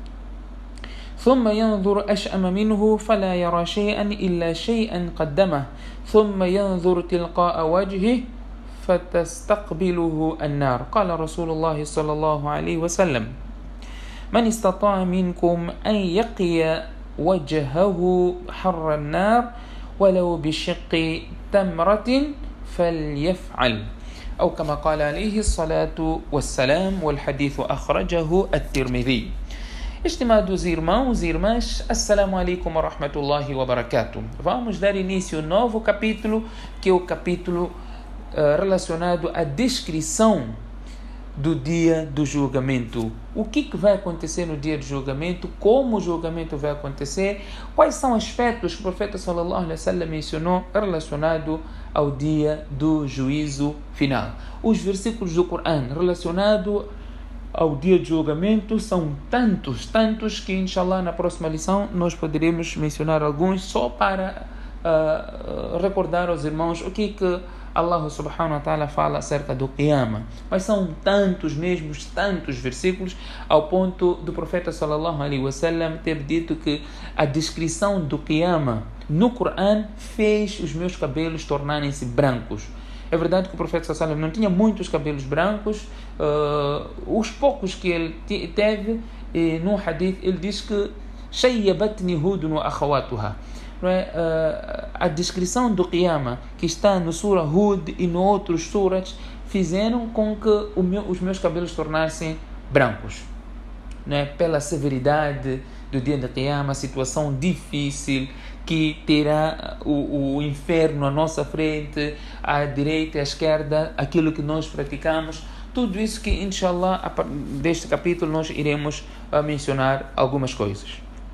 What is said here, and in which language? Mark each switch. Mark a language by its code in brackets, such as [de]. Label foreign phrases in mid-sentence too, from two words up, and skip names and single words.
[ar] ثم ينظر أشأم منه فلا يرى شيئا إلا شيئا قدمه ثم ينظر تلقاء وجهه فتستقبله النار قال رسول الله صلى الله عليه وسلم من استطاع منكم أن يقي وجهه حر النار ولو بشق تمرة فليفعل أو كما قال عليه الصلاة والسلام والحديث أخرجه الترمذي. [pt] Estimados irmãos e irmãs, [ar] السلام عليكم ورحمة الله وبركاته. [pt] Vamos dar início a um novo capítulo, que é o capítulo relacionado à descrição do dia do julgamento. O que vai acontecer no dia do julgamento, como o julgamento vai acontecer, quais são aspectos que o profeta [ar] صلى الله عليه وسلم [pt] mencionou relacionado ao dia do juízo final. Os versículos do Corão relacionados ao dia de julgamento são tantos que inshallah na próxima lição nós poderemos mencionar alguns só para recordar aos irmãos o que Allah [ar] سبحانه وتعالى [pt] fala acerca do Qiyamah. Mas são tantos versículos, ao ponto do profeta [ar] صلى الله عليه وسلم [pt] ter dito que a descrição do Qiyamah no Corão fez os meus cabelos tornarem-se brancos. É verdade que o profeta [ar] صلى الله عليه وسلم [pt] não tinha muitos cabelos brancos, os poucos que ele teve, no hadith ele diz que [ar] شيبتني هود وأخواتها. [pt] A descrição do Qiyamah que está no Surah Hud e no outros surahs fizeram com que os meus cabelos tornassem brancos, pela severidade do dia do Qiyamah, situação difícil que terá o inferno à nossa frente, à direita e à esquerda, aquilo que nós praticamos, tudo isso que inshallah deste capítulo nós iremos mencionar algumas coisas.